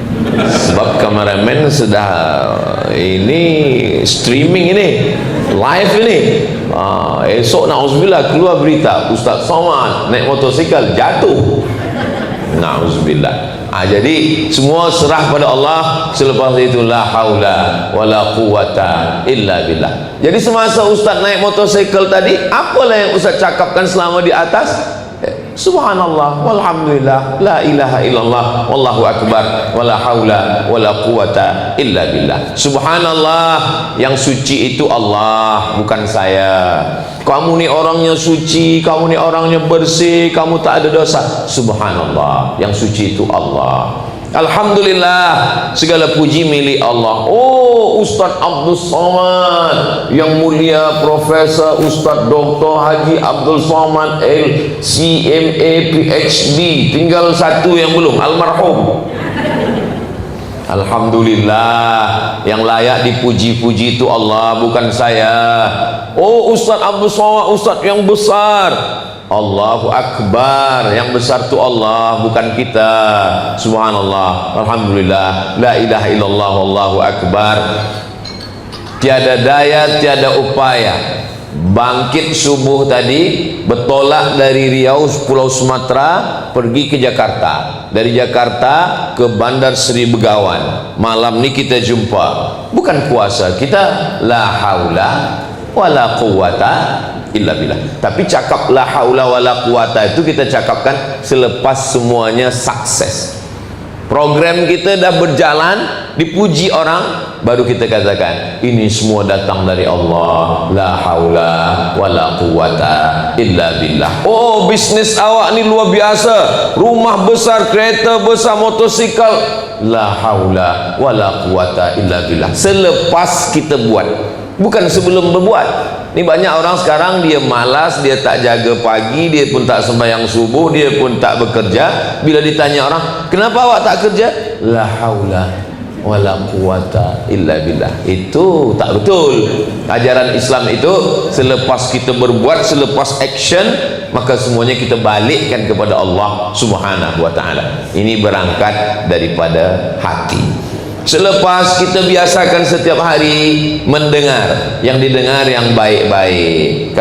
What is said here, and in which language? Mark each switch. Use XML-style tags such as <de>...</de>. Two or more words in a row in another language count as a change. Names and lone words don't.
<ms>Sebab kameramen sudah ini streaming ini, live ini. Esok na'udzubillah keluar berita Ustaz Somad naik motosikal jatuh, na'udzubillah. Jadi semua serah pada Allah. Selepas itu</ms> <ar>لا حول ولا قوة إلا بالله.</ar> <ms>Jadi semasa Ustaz naik motosikal tadi, apalah yang Ustaz cakapkan selama di atas?</ms> <ar>سبحان الله والحمد لله لا إله إلا الله والله أكبر ولا حول ولا قوة إلا بالله.</ar> <ms>Subhanallah, yang suci itu Allah, bukan saya. Kamu ni orangnya suci, kamu ni orangnya bersih, kamu tak ada dosa. Subhanallah, yang suci itu Allah. Alhamdulillah, segala puji milik Allah. Oh, Ustaz Abdul Somad yang mulia, Profesor Ustaz Dr. Haji Abdul Somad LCMA PhD, tinggal satu yang belum, almarhum. Alhamdulillah, yang layak dipuji-puji itu Allah, bukan saya. Oh, Ustaz Abdul Somad, Ustaz yang besar.</ms> <ar>الله أكبر,</ar> <ms>yang besar itu Allah, bukan kita.</ms> <ar>سبحان الله، الحمد لله، لا إله إلا الله، والله أكبر.</ar> <ms>Tiada daya, tiada upaya. Bangkit subuh tadi, bertolak dari Riau, Pulau Sumatera, pergi ke Jakarta. Dari Jakarta ke Bandar Seri Begawan. Malam ni kita jumpa. Bukan puasa kita,</ms> <ar>لا حول ولا قوة إلا بالله.</ar> <ms>Tapi cakap</ms> <ar>لا حول ولا قوة</ar> <ms>itu kita cakapkan selepas semuanya sukses. Program kita dah berjalan, dipuji orang, baru kita katakan ini semua datang dari Allah,</ms> <ar>لا حول ولا قوة إلا بالله.</ar> <ms>Oh, bisnis awak ni luar biasa, rumah besar, kereta besar, motosikal,</ms> <ar>لا حول ولا قوة إلا بالله.</ar> <ms>Selepas kita buat, bukan sebelum berbuat. Ini banyak orang sekarang dia malas, dia tak jaga pagi, dia pun tak sembahyang subuh, dia pun tak bekerja. Bila ditanya orang, kenapa awak tak kerja?</ms> <ar>لا حول ولا قوة إلا بالله.</ar> <ms>Itu tak betul. Ajaran Islam itu selepas kita berbuat, selepas action, maka semuanya kita balikkan kepada</ms> <ar>الله سبحانه وتعالى.</ar> <ms>Ini berangkat daripada hati. Selepas kita biasakan setiap hari mendengar, yang didengar yang baik-baik.</ms>